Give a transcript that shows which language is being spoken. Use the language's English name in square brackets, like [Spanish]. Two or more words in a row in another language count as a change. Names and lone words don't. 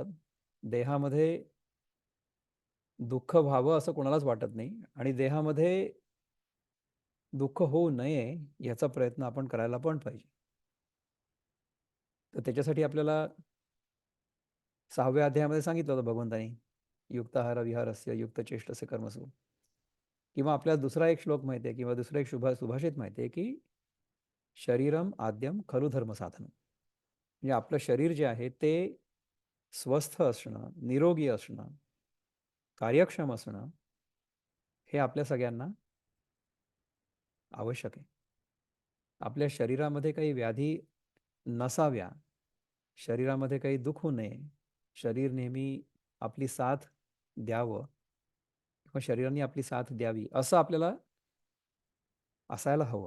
[Marathi] देहामध्ये दुःख व्हावं असं कोणालाच वाटत नाही आणि देहामध्ये दुःख होऊ नये याचा प्रयत्न आपण करायला पण पाहिजे. तर त्याच्यासाठी आपल्याला 6व्या अध्यायामध्ये सांगितलं होतं भगवंतानी, [Sanskrit] युक्ताहार विहारस्य युक्तचेष्टस्य कर्मसु. [Marathi] किंवा आपल्याला दुसरा एक श्लोक माहिती आहे किंवा दुसरा एक सुभाषित माहिती आहे की [Sanskrit] शरीरम आद्यम खलु धर्म साधन. [Marathi] म्हणजे आपलं शरीर जे आहे ते स्वस्थ असणं, निरोगी असणं, कार्यक्षम असणं हे आपल्या सगळ्यांना आवश्यक आहे. आपल्या शरीरामध्ये काही व्याधी नसाव्या, शरीरामध्ये काही दुःख होऊ नये, शरीर नेहमी आपली साथ द्यावं किंवा शरीराने आपली साथ द्यावी असं आपल्याला असायला हवं.